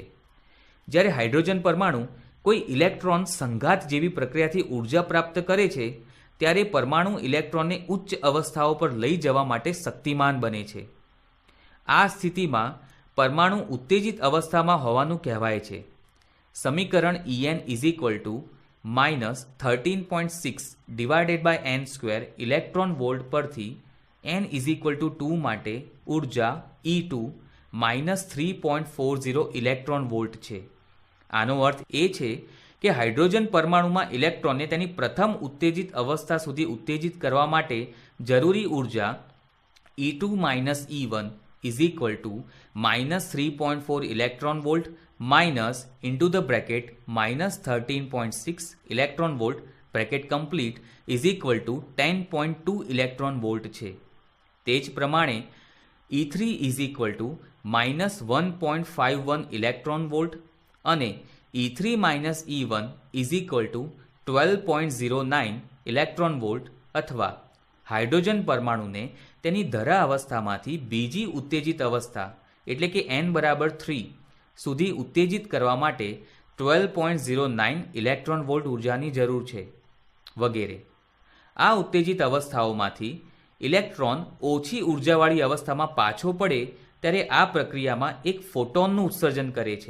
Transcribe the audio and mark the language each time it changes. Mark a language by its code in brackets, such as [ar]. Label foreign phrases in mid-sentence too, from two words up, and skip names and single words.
[gu] જ્યારે હાઇડ્રોજન પરમાણુ કોઈ ઇલેક્ટ્રોન સંઘાત જેવી પ્રક્રિયાથી ઉર્જા પ્રાપ્ત કરે છે ત્યારે પરમાણુ ઇલેક્ટ્રોનને ઉચ્ચ અવસ્થાઓ પર લઈ જવા માટે શક્તિમાન બને છે. આ સ્થિતિમાં પરમાણુ ઉત્તેજિત અવસ્થામાં હોવાનું કહેવાય છે. સમીકરણ [en] En is equal to -13.6 divided by n square electron volt [gu] પરથી [en] n is equal to 2 [gu] માટે ઉર્જા E2 -3.40 [en] electron volt [gu] છે. આનો અર્થ એ છે કે હાઇડ્રોજન પરમાણુમાં ઇલેક્ટ્રોનને તેની પ્રથમ ઉત્તેજિત અવસ્થા સુધી ઉત્તેજિત કરવા માટે જરૂરી ઉર્જા [en] E2 - E1 is equal to -3.4 electron volt minus into the bracket -13.6 electron volt bracket complete is equal to 10.2 electron volt [gu] છે. તે જ પ્રમાણે [en] E3 is equal to -1.51 electron volt [gu] અને [en] E3 - E1 is equal to 12.09 electron volt [gu] અથવા હાઇડ્રોજન પરમાણુને તેની ધરા અવસ્થામાંથી બીજી ઉત્તેજિત અવસ્થા એટલે કે n બરાબર 3 સુધી ઉત્તેજિત કરવા માટે 12.09 [en] electron volt [gu] ઉર્જાની જરૂર છે, વગેરે. આ ઉત્તેજિત અવસ્થાઓમાંથી ઇલેક્ટ્રોન ઓછી ઉર્જાવાળી અવસ્થામાં પાછો પડે ત્યારે આ પ્રક્રિયામાં એક ફોટોનનું ઉત્સર્જન કરે છે.